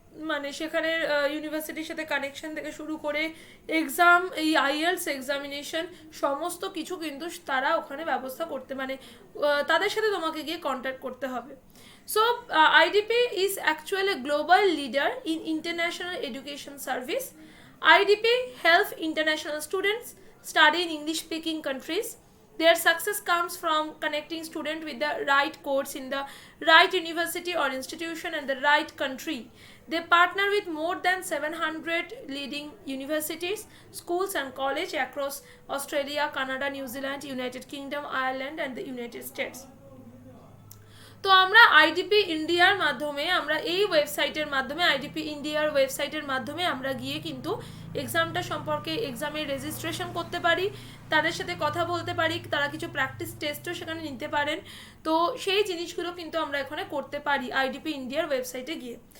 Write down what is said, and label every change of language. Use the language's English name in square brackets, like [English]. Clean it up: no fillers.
[Bangla] মানে সেখানের ইউনিভার্সিটির সাথে কানেকশন থেকে শুরু করে এক্সাম, এই আইএলটিএস এক্সামিনেশন সমস্ত কিছু কিন্তু তারা ওখানে ব্যবস্থা করতে, মানে তাদের সাথে তোমাকে গিয়ে কন্ট্যাক্ট করতে হবে। [English] So IDP is actually a global leader in international education service. IDP help international students study in English-speaking countries. Their success comes from connecting students with the right course in the right university or institution and the right country. They partner with more than 700 leading universities, schools and colleges across Australia, Canada, New Zealand, United Kingdom, Ireland and the United States. [Bangla] তো আমরা IDP ইন্ডিয়ার মাধ্যমে, আমরা এই ওয়েবসাইটের মাধ্যমে, IDP ইন্ডিয়ার ওয়েবসাইটের মাধ্যমে আমরা গিয়ে কিন্তু এক্সামটা সম্পর্কে, এক্সামের রেজিস্ট্রেশন করতে পারি, তাদের সাথে কথা বলতে পারি, তারা কিছু প্র্যাকটিস টেস্টও সেখানে নিতে পারেন। তো সেই জিনিসগুলো কিন্তু আমরা এখানে করতে পারি আইডিপি ইন্ডিয়ার ওয়েবসাইটে গিয়ে।